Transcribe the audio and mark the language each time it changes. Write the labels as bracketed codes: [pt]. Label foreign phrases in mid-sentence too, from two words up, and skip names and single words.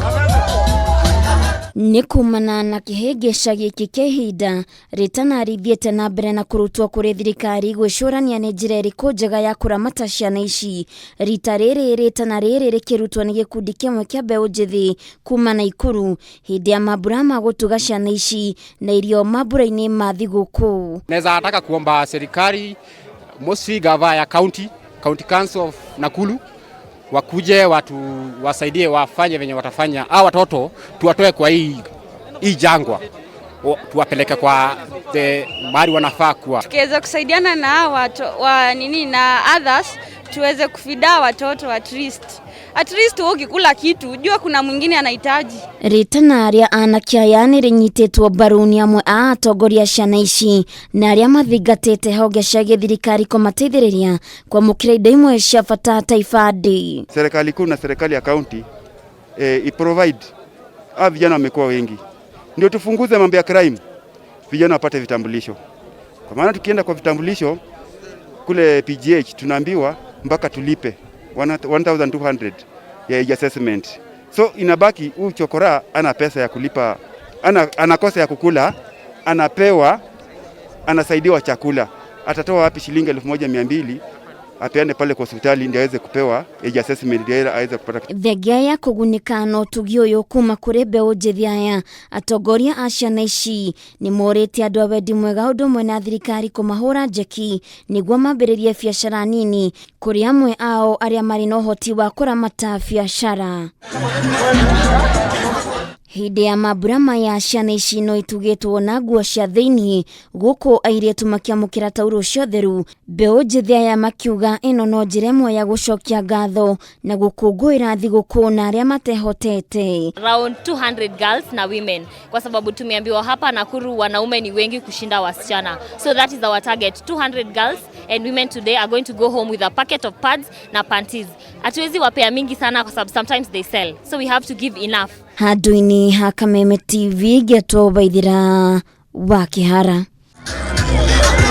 [ki] Nĩ kumana na kĩhĩngĩca gĩkĩ kĩa ihinda, Ritana arithiĩte na mbere na kũrutwo kũrĩ thirikari gwĩcũrania nĩ njĩra ĩrĩkũ njega ya kũramata ciana ici. Rita rĩrĩ Ritana rĩrĩ rĩkĩrutwo nĩ gĩkundi kĩmwe kĩa mbeũ njĩthĩ kuma Naikuru hĩndĩ ya mambura ma gũtuga ciana ici na irio mambura-inĩ ma thigũkũ. [sw] Naweza nataka kuomba serikali mostly gava ya [en] county council of Nakuru [sw] wakuje watu wasaidie wafanye venye watafanya. Hao watoto tuwatoe kwa hii jangwa, tuwapeleke kwa mahali wanafaa kuwa. Tukiweza kusaidiana na watu na others tuweze kufida watoto [en] at least [sw] ukikula kitu jua kuna mwingine anahitaji. [ki] Ritana aria anakia nĩ rĩnyitĩtwo mbaru nĩ amwe a atongoria ciana ici na aria mathingatĩte honge cia gĩthirikari kũmateithĩrĩria kwamũkĩra indo imwe cia bata ta ibandĩ. [sw] Serikali kuu na serikali ya county iprovide vijana wamekuwa wengi, ndio tufunguze mambo ya crime, vijana wapate vitambulisho. Kwa maana tukienda kwa vitambulisho kule PGH tunaambiwa mpaka tulipe 1200 ya [en] age assessment. [sw] So inabaki huyu chokora ana pesa ya kulipa, anakosa ya kukula, anapewa, anasaidiwa chakula. Atatoa wapi shilingi 1200 apeane pale kwa hospitali ndio aweze kupewa [en] age assessment [sw] ndio aweze kupata. [ki] Thengia ya kũgunĩka no tugi ũyũ kuma kũrĩ mbeũ njĩthĩ aya, atongoria a ciana ici nĩ morĩte andũ a wendi mwega ũndũ ũmwe na thirikari kũmahũra njeki nĩguo mambĩrĩrie biacara nini kũrĩ amwe ao arĩa marĩ na ũhoti wa kũramata biacara. Hĩndĩ ya mambura maya ciana ici no itugĩtwo na nguo cia thĩinĩ, gũkũ airĩtu makĩamũkĩra taurũ cia ũtheru. Mbeũ njĩthĩ aya makiuga ĩno no njĩra ĩmwe ya gũcokia ngatho na gũkũngũĩra thigũkũ na arĩa matehotete. [en] Around 200 girls [sw] na women, kwa sababu tumeambiwa hapa Nakuru wanaume ni wengi kushinda wasichana. [en] So that is our target, 200 girls and women today are going to go home with a packet of pads na panties. [sw] Hatuwezi wapea mingi sana kwa sababu [en] sometimes they sell, so we have to give enough. [ki] Handũ-inĩ ha Kameme TV Geto Baithira wa Kĩhara.